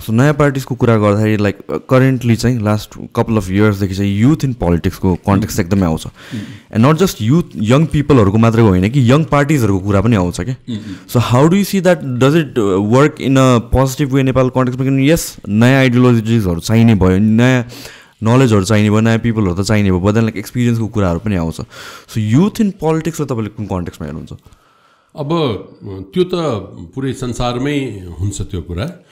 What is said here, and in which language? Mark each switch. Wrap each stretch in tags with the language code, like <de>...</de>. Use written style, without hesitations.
<ne>So नयाँ पार्टिजको कुरा गर्दाखेरि लाइक करेन्टली चाहिँ लास्ट कपाल अफ इयर्सदेखि चाहिँ युथ इन पोलिटिक्सको कन्टेक्स्ट एकदमै आउँछ.</ne> <en>and not just youth,</en> <ne>young पिपलहरूको मात्रै होइन कि यङ पार्टिजहरूको कुरा पनि आउँछ क्या.</ne> <en>So how do you see that, does it work in a positive way Nepal कन्टेक्स्टमा?</en> <ne>किनभने यस नयाँ आइडियोलोजिजहरू चाहिने भयो, नयाँ नलेजहरू चाहिने भयो, नयाँ पिपलहरू त चाहिने भयो, बट लाइक एक्सपिरियन्सको कुराहरू पनि आउँछ. सो युथ इन पोलिटिक्सलाई तपाईँले कुन कन्टेक्स्टमा हेर्नुहुन्छ? अब त्यो त पुरै संसारमै हुन्छ त्यो कुरा.</ne>